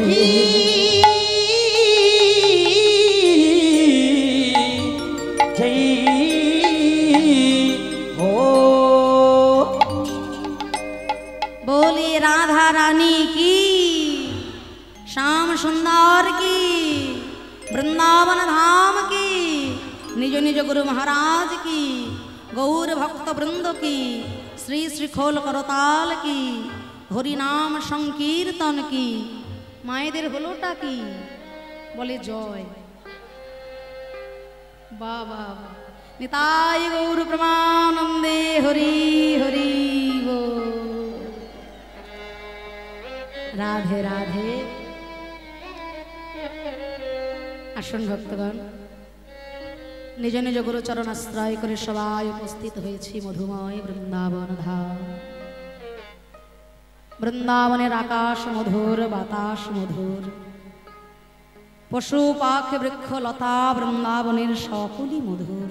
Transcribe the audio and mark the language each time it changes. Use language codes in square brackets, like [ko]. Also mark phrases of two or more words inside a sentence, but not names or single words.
[hi] की जय हो। बोली राधा रानी की, श्याम सुंदर की, वृंदावन धाम की, निज निज गुरु महाराज की, गौर भक्त वृंद की, श्री श्री खोल करताल की, हरि नाम संकीर्तन की, मायेदेर हलोटा की, बोले जय। [bn] বাবা নিতাই গৌর প্রেমানন্দে, হরি হরি বোল। [hi] राधे राधे। [bn] আসুন ভক্তগণ, নিজ নিজ গুরুচরণ আশ্রয় করে সবাই উপস্থিত হয়েছি মধুময় বৃন্দাবন ধাম। বৃন্দাবনের আকাশ মধুর, বাতাস মধুর, পশু পাখি বৃক্ষ লতা বৃন্দাবনের সকলই মধুর।